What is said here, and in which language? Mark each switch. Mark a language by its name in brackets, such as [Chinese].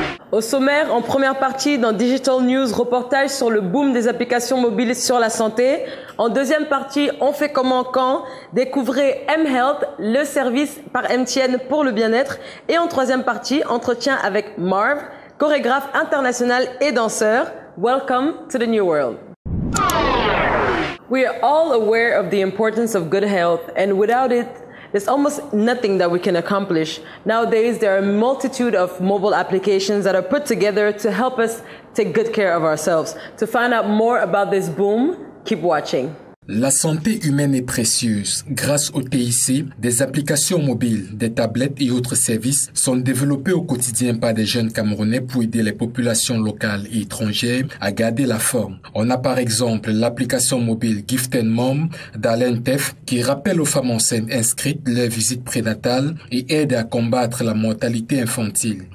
[French] Au sommaire, en première partie, dans Digital News, reportage sur le boom des applications mobiles sur la santé. En deuxième partie, on fait comment quand? Découvrez mHealth, le service par MTN pour le bien-être. Et en troisième partie, entretien avec Marv, chorégraphe international et danseur. [English] Welcome to the new world. We are all aware of the importance of good health, and without it, there's almost nothing that we can accomplish. Nowadays, there are a multitude of mobile applications that are put together to help us take good care of ourselves. To find out more about this boom, keep watching. [French] La santé humaine est précieuse. Grâce au TIC, des applications mobiles, des tablettes et autres services sont développés au quotidien par des jeunes Camerounais pour aider les populations locales et étrangères à garder la forme. On a par exemple l'application mobile Gift and Mom d'Alain Teff qui rappelle aux femmes enceintes inscrites leur visite prénatale et aide à combattre la mortalité infantile.